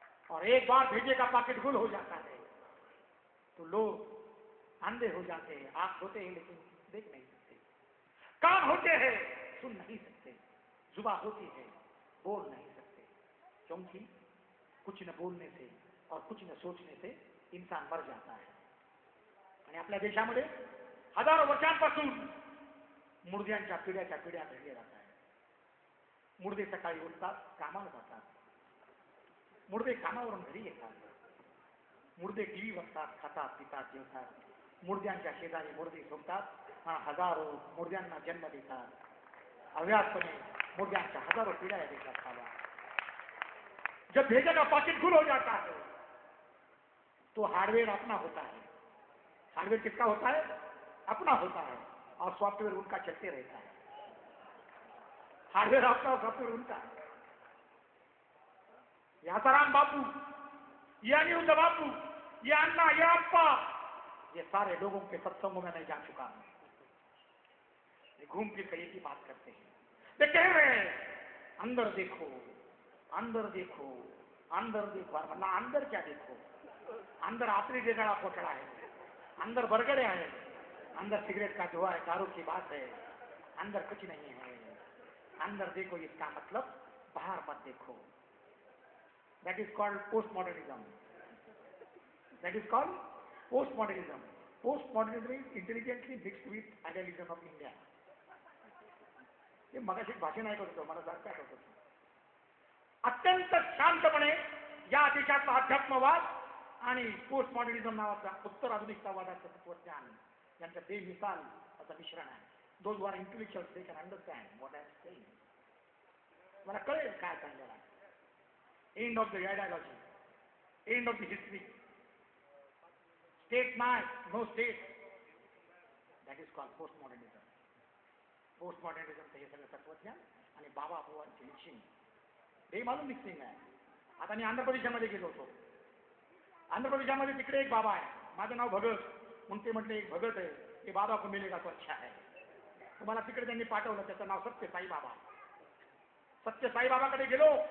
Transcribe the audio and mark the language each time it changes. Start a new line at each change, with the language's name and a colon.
Hindi: और एक बार भेजे का पॉकेट गुल हो जाता है तो लोग अंधे हो जाते हैं। आंख होते हैं लेकिन देख नहीं सकते, कान होते हैं सुन नहीं सकते, जुबान होती है बोल नहीं सकते। क्योंकि कुछ न बोलने से और कुछ न सोचने से इंसान मर जाता है।
Marathi: आणि आपल्या देशामध्ये हजारो वर्षांपासून मुर्द्यांच्या पिढ्याच्या पिढ्या घडल्या जात आहेत। मुर्दे सकाळी उठतात, कामाला जातात, मुर्दे कामावरून घरी येतात, मुर्दे टीव्ही बघतात, खातात पितात जेवतात, मुर्द्यांच्या शेजारी मुर्दे झोपतात आणि हजारो मुर्द्यांना जन्म देतात। अव्याहतपणे मुर्द्यांच्या हजारो पिढ्या या देशात खावा।
Hindi: जब भेजे का पॉकेट फुल हो जाता है तो हार्डवेयर अपना होता है। हार्डवेयर किसका होता है? अपना होता है और सॉफ्टवेयर उनका चलते रहता है। हार्डवेयर आपका और सॉफ्टवेयर उनका है। ये आसाराम बापू, ये अनिरुद्ध बापू, ये अन्ना, ये अप्पा, ये सारे लोगों के सत्संगों में मैं जा चुका हूं। ये घूम फिर कर एक ही बात करते हैं। वे कह रहे हैं अंदर देखो, अंदर देखो, अंदर देखो। और मतलब अंदर क्या देखो? अंदर आतरी जगह पोटड़ा है, अंदर बरगड़े हैं, अंदर सिगरेट का धुआं है, दारू की बात है, अंदर कुछ नहीं है। अंदर देखो इसका मतलब बाहर मत देखो।
English: That is called post modernism. That is called post modernism. Post modernism is intelligently mixed with idealism of India.
Marathi: हे मगाशी भाषण ऐकत होतो, मला सारखं ऐकत होतो। अत्यंत शांतपणे या देशातला अध्यात्मवाद आणि पोस्ट मॉडर्निझम नावाचा उत्तर आधुनिकतावादाचं तत्वज्ञान यांचं बेमिसाल असं मिश्रण आहे।
English: Those are intellectuals they can understand what I am saying.
Marathi: मला कळेल काय सांगायला आहे।
English: end of the ideology, end of the history,
Marathi: state नाही,
English: No state, that is called post modernism.
Marathi: Post मॉडर्निझमचं हे सगळं तत्वज्ञान आणि बाबा बुवांची मिक्सिंग, हे मालूम मिक्सिंग आहे। आता मी आंध्र प्रदेशामध्ये गेलो होतो। आंध्र प्रदेशामध्ये तिकडे एक बाबा आहे, माझं नाव भगत, म्हणून ते म्हटले एक भगत आहे, ते
Hindi: बाबा को मिलेगा तो अच्छा है।
Marathi: तुम्हाला तिकडे त्यांनी पाठवलं, त्याचं नाव सत्य साई बाबा। सत्य साई बाबाकडे गेलो।